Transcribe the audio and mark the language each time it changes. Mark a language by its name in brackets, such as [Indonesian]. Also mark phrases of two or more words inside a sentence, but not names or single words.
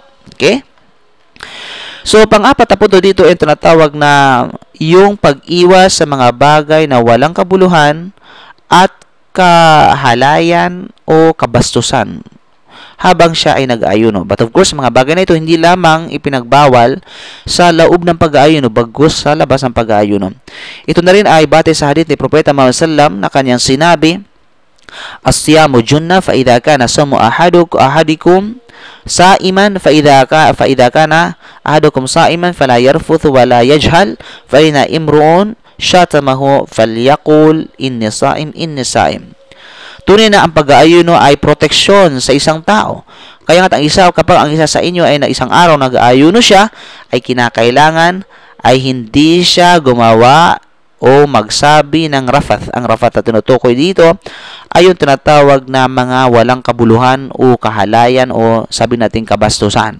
[Filipino] Okay? So, pang-apat na punto dito ay tinatawag na yung pag-iwas sa mga bagay na walang kabuluhan at kahalayan o kabastusan habang siya ay nag-aayuno. [English] But of course, [Filipino] mga bagay na ito hindi lamang ipinagbawal sa loob ng pag-aayuno, bagkus sa labas ng pag-aayuno. Ito na rin ay batay sa hadith ni Propeta Muhammad sallam na kanyang sinabi, [Arabic] الصيام جنة فإذا كان صوم أحدكم صائما فإذا كان أحدكم صائما فلا يرفث ولا يجهل فإن امرؤ شاتمه فليقل إني صائم. [Filipino] Tunay na ang pag-aayuno ay proteksyon sa isang tao. Kaya nga kapag ang isa sa inyo ay na isang araw nag-aayuno siya, ay kinakailangan ay hindi siya gumawa o magsabi ng rafath. Ang rafath na tinutukoy dito ay yung tinatawag na mga walang kabuluhan o kahalayan o sabi natin kabastusan.